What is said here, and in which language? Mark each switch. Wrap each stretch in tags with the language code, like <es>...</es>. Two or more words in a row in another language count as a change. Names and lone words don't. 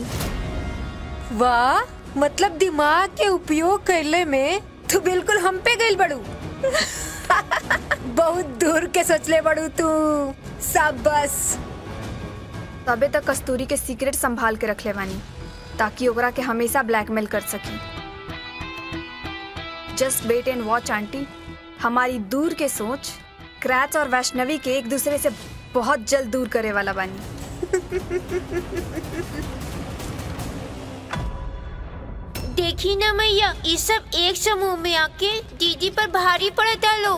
<bho>वाह, मतलब दिमाग के उपयोग करले में तू बिल्कुल हम पे गइल बड़ू। बहुत दूर के सोचले बड़ू तू। शाबाश। तबे तक कस्तूरी के सीक्रेट संभाल के रख ले बानी ताकि ओकरा के हमेशा ब्लैकमेल कर सकी।</bho> <en>just wait and watch aunty,</en> <bho>हमारी दूर के सोच क्रैच और वैष्णवी के एक दूसरे से बहुत जल्द दूर करे वाला बानी। देखी ना मैया, ये सब एक समूह में आके दीदी पर भारी पड़ता लोग।</bho>